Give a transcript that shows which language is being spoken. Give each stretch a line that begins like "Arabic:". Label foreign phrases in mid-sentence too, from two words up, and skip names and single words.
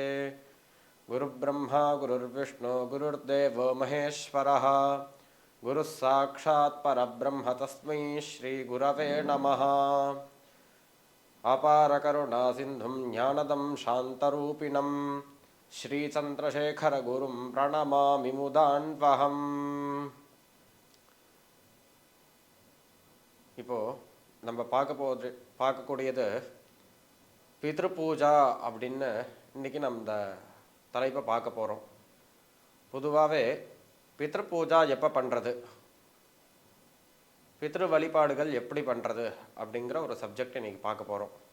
Sanskrit: गुरुब्रह्मा गुरुर्विष्णु गुरुर्देवो महेश्वरः गुरुः साक्षात् परब्रह्म तस्मै श्रीगुरवे नमः। अपारकरुणासिन्धुं ज्ञानदं शान्तरूपिणं श्रीचन्द्रशेखरगुरुं प्रणमामि मुदान्वहम्.
Tamil: இப்போ நம்ம பார்க்கக்கூடியது பித்ருபூஜா அப்படின்னு இன்னைக்கு நம்ம இந்த தலைப்பை பார்க்க போகிறோம். பொதுவாகவே பித்ருபூஜா எப்போ பண்ணுறது, பித்ரு வழிபாடுகள் எப்படி பண்ணுறது அப்படிங்கிற ஒரு சப்ஜெக்ட் இன்னைக்கு பார்க்க போகிறோம்.